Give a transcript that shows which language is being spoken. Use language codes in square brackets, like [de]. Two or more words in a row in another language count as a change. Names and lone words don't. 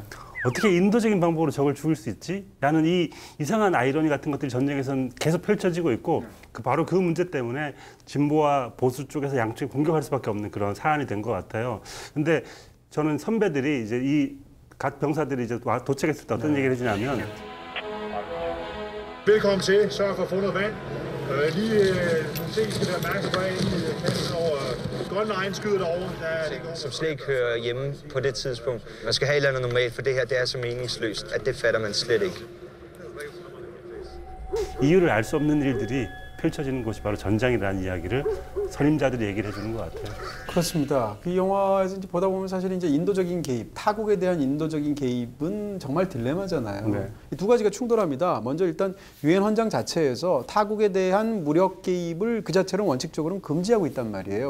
[ko] 어떻게 인도적인 방법으로 적을 죽일 수 있지? 라는 이 이상한 아이러니 같은 것들이 전쟁에서는 계속 펼쳐지고 있고 바로 그 문제 때문에 진보와 보수 쪽에서 양쪽이 공격할 수밖에 없는 그런 사안이 된 것 같아요. 근데 저는 선배들이 이제 이 각 병사들이 이제 도착했을 때 어떤 얘기를 해주냐면 [da] Velkommen til. Sørg for at få noget vand. Se, I skal være opmærksom på, at I kaster over grønne egen skyder derovre. Der er det ikke Som slet ikke hører hjemme på det tidspunkt. Man skal have et eller andet normalt, for det her det er så meningsløst, at det fatter man slet ikke. [ko] 이유를 알 수 없는 일들이 펼쳐지는 곳이 바로 전장이라는 이야기를 선임자들이 얘기를 해주는 것 같아요. 그렇습니다. 그 영화에서 이제 보다 보면 사실 이제 인도적인 개입, 타국에 대한 인도적인 개입은 정말 딜레마잖아요. 네. 이 두 가지가 충돌합니다. 먼저 일단 유엔 헌장 자체에서 타국에 대한 무력 개입을 그 자체로 원칙적으로는 금지하고 있단 말이에요.